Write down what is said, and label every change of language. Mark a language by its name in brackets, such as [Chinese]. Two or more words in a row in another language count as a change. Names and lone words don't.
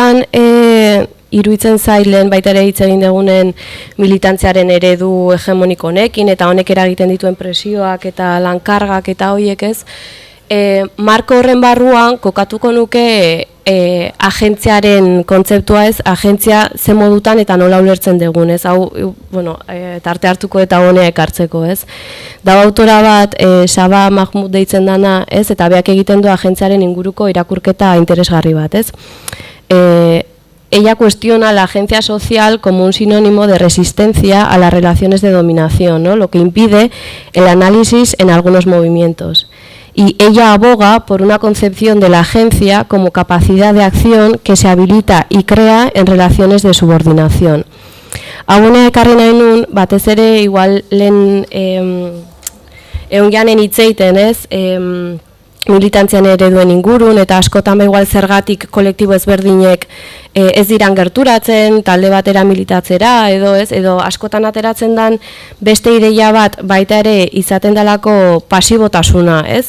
[Basque] Askotan iruditzen zailen baita ere hitz egin dugunen militantziaren eredu hegemoniko honekin, eta honek eragiten dituen presioak eta lankargak eta hoiek ez, marko horren barruan kokatuko nuke agentziaren kontzeptua ez, agentzia ze modutan eta nola ulertzen dugun ez, hau, bueno, tarte hartuko eta honea ekartzeko ez. Dago autora bat, Saba Mahmoud deitzen dana ez, eta beak egiten du agentziaren inguruko irakurketa interesgarri bat ez. [Spanish] Ella cuestiona la agencia social como un sinónimo de resistencia a las relaciones de dominación, ¿no? Lo que impide el análisis en algunos movimientos. Y ella aboga por una concepción de la agencia como capacidad de acción que se habilita y crea en relaciones de subordinación. [Basque] Hauena ekarri nahi nun, batez ere, igual lehen egun janen hitzeiten ez, militantzian ereduen ingurun, eta askotan igual zergatik kolektibo ezberdinek ez diran gerturatzen, talde batera militatzera, edo askotan ateratzen dan beste ideia bat baita ere izaten dalako pasibotasuna, ez?